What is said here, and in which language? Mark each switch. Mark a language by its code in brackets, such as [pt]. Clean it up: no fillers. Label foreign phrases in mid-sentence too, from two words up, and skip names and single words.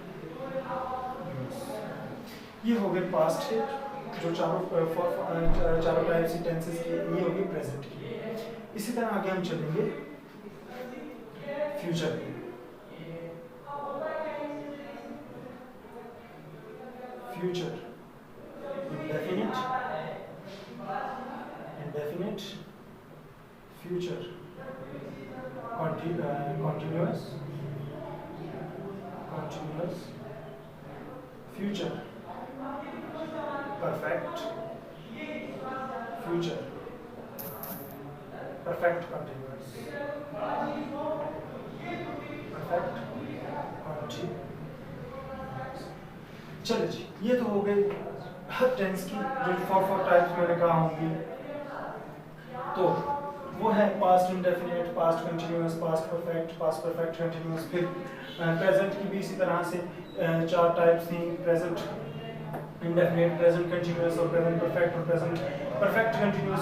[hi] ये हो गए पास्ट के जो चारों [en] types tenses [hi] के, ये हो गए प्रेजेंट की। इसी तरह आगे हम चलेंगे फ्यूचर पे। [en] फ्यूचर indefinite, future, continuous, future, perfect, future, perfect continuous, perfect continuous। [hi] चलो जी, ये तो हो गई हर टेंस की जो 4 टाइप्स मैंने कहा होंगी। तो वो है [en] past indefinite, past continuous, past perfect, past perfect continuous. [hi] फिर प्रेजेंट की भी इसी तरह से 4 टाइप्स थी, [en] present indefinite, present continuous [hi] और [en] present perfect [hi] और [en] present perfect continuous.